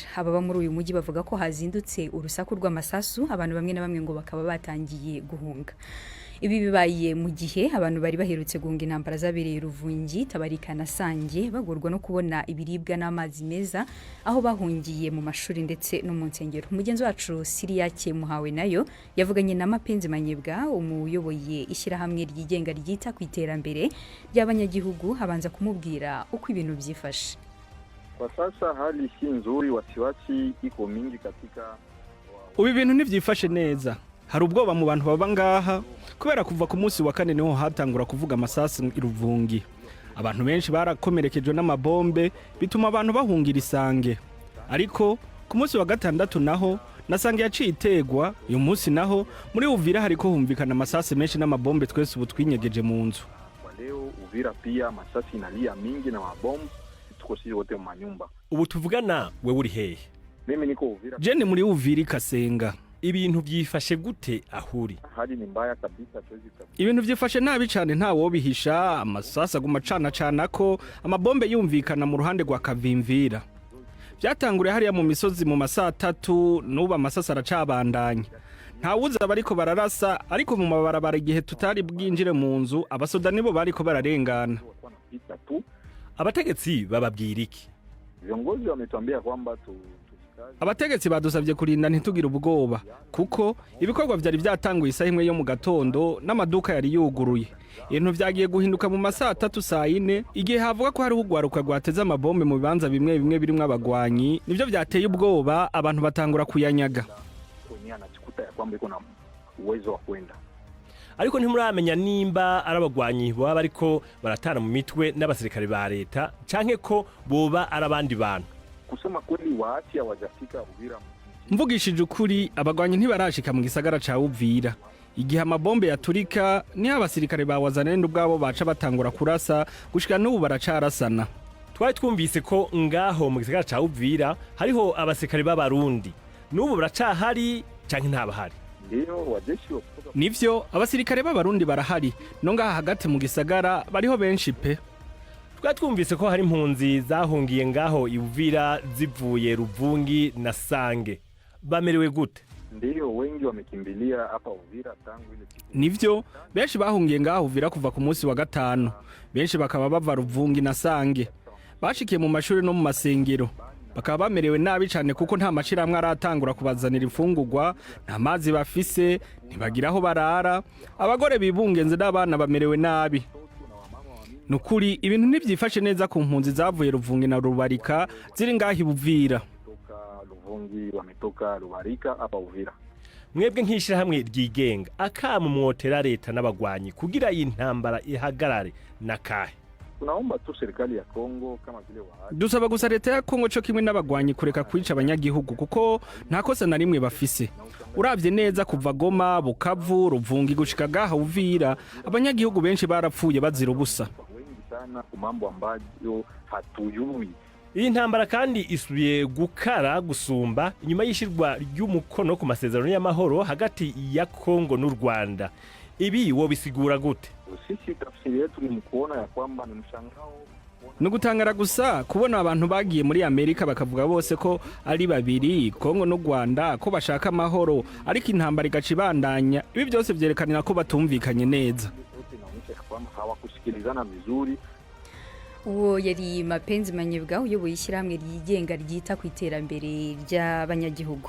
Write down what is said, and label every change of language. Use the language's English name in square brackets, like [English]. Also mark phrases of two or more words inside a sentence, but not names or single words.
[Kinyarwanda] Ababa muri uyu mujyi bavuga ko hazindutse urusaku rw'amasasu, abantu bamwe na bamwe ngo bakaba batangiye guhunga. Ibi bibaye mu gihe abantu bari baherutse guhunga intambara zabereye Ruvungi, Tabarika na Sange bagorwa no kubona ibiribwa n'amazi meza aho bahungiye mu mashuri ndetse no mu nsengero. Umugenzi wacu Siriyake Muhawe nayo yavuganye na Mapenzi Manyebwa, umuyoboye ishyirahamwe ryigenga ryita ku iterambere ry'abanyagihugu, habanza kumubwira uko ibintu byifashe. [Swahili] Kwa sasa hali si nzuri, wasiwasi iko mingi katika. [Rundi] Ubu ibintu ntivyifashe neza. Hari ubwoba mu bantu baba ngaha kubera kuva ku munsi wa kane niho hatangura kuvuga amasasi iruvungi. Abantu benshi barakomerekejwe n'amabombe bituma abantu bahungira Isange. Ariko ku munsi wa gatandatu naho nasange yaciye itegwa, uyu munsi naho muri Uvira hariko humvikana amasasi menshi n'amabombe twese ubu twinyegeje mu nzu. [Swahili] Leo Uvira pia masasi inalia mingi na mabombe, tuko sisi wote mu manyumba. [Rundi] Ubu tuvugana wewe uri hehe? [Swahili] Mimi niko Uvira. [Rundi] Jene muri Uvira Kasenga. Ibintu byifashe gute ahuri? [Swahili] Hali ni mbaya kabisa, tuwezi kabisa. [Rundi] Ibintu byifashe nabi cyane ntawo bihisha, amasasa gumacana ko amabombe yumvikana mu ruhande rwa Kavimvira. Byatanguriye hariya mu misozi mu masaa 3, nuba amasasa aracabandanya. Ntawuza bariko bararasa, ariko mu mabarabara igihe tutari bwinjire mu nzu abasoda nibo bariko bararengana. Abategetsi bababwira iki? [Swahili] Viongozi wametuambia kwamba [Rundi] Abategetsi badusabye kurinda ntitugira ubwoba kuko ibikorwa byari byatanguye isaha imwe yo mu gatondo n'amaduka yari yuguruye. Ibintu byagiye guhinduka mu masaa 3 saa 4 igihe havuga ko hari ugwaruka rwateze amabombe mu bibanza bimwe bimwe birimo abagwanyi, nivyo byateye ubwoba abantu batangura kuyanyaga. Ariko ntimuramenya nimba arabagwanyi baba bariko baratana mu mitwe n'abasirikare ba leta canke ko boba arabandi bantu. [Swahili] Kusema kweli waati hawajafika Uvira. [Rundi] Mvugishije ukuri abagwanyi ntibarashika mu gisagara ca Uvira. Igihe amabombe yaturika ni abasirikare bawazanene ubwabo baca batangura kurasa gushika n'ubu baracarasana. Twari twumvise ko ngaho mu gisagara ca Uvira hariho abasirikare b'abarundi. N'ubu baracahari canke ntabahari? Nivyo abasirikare b'abarundi barahari, no ngaha hagati mu gisagara bariho benshi pe. Twumvise ko hari impunzi zahungiye ngaho Uvira zivuye Ruvungi na Sange. Bamerewe gute? [Swahili] Ndio wengi wamekimbilia hapa Uvira tangu ile siku. [Rundi] Nivyo benshi bahungiye ngaho Uvira kuva ku munsi wa gatanu. Benshi bakaba bava Ruvungi na Sange. Bashikiye mu mashuri no mu masengero. Bakaba bamerewe nabi cyane kuko nta mashiramwe aratangura kubazanira imfungurwa, nta mazi bafise, ntibagiraho barara. Abagore bibungenze n'abana bamerewe nabi. Nukuri ibintu ntibyifashe neza ku mpunzi zavuye Ruvungi na Rubarika ziri ngahi Uvira. [Swahili] Ruvungi wametoka Rubarika hapa Uvira. [Rundi] Mwebwe nk'ishirahamwe ryigenga akamu mwotera leta n'abagwanyi kugira iyi ntambara ihagarare nakahe? [Swahili] Tunaomba tu serikali ya Kongo kama vile waasi. [Rundi] Dusaba gusa leta ya Kongo cyo kimwe n'abagwanyi kureka kwica abanyagihugu kuko nta kosa na rimwe bafise. Uravye neza kuva Goma, Bukavu, Ruvungi gushika gaha Uvira, abanyagihugu benshi barapfuye bazira ubusa. [Swahili] Sana kumambo ambayo hatuyui. [Rundi] Iyi ntambara kandi isubiye gukara gusumba inyuma y'ishirwa ry'umukono ku masezerano y'amahoro hagati ya Kongo n'u Rwanda. Ibi wo bisigura gute? [Swahili] Sisi tafsiri yetu ni kuona ya kwamba ni mshangao. [Rundi] Nugutangara gusa kubona abantu bagiye muri Amerika bakavuga bose ko ari babiri, Kongo n'u Rwanda, ko bashaka amahoro, ariko intambara igacibandanya. Ibi byose vyerekanira ko batumvikanye neza. [Swahili] Hawakusikilizana vizuri. [Kinyarwanda] Uwo yari Mapenzi Manyebwa, uyoboye ishyirahamwe ryigenga ryita ku iterambere ry'abanyagihugu.